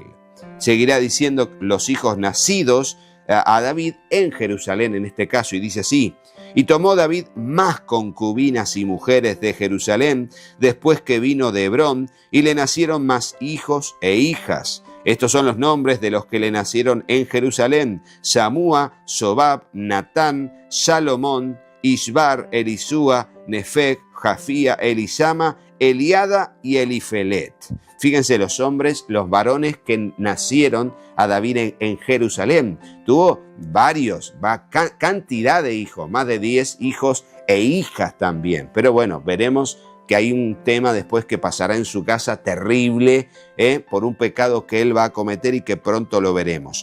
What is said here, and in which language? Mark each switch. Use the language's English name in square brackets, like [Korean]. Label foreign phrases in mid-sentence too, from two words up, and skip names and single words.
[Spanish] Seguirá diciendo los hijos nacidos a David en Jerusalén en este caso, y dice así: y tomó David más concubinas y mujeres de Jerusalén después que vino de Hebrón, y le nacieron más hijos e hijas. Estos son los nombres de los que le nacieron en Jerusalén: Samúa, Sobab, Natán, Salomón, Isbar, Elisúa, Nefeg, Jafía, Elisama, Eliada y Elifelet. Fíjense los hombres, los varones que nacieron a David en Jerusalén. Tuvo cantidad de hijos, más de 10 hijos e hijas también. Pero bueno, veremos que hay un tema después que pasará en su casa terrible, por un pecado que él va a cometer y que pronto lo veremos.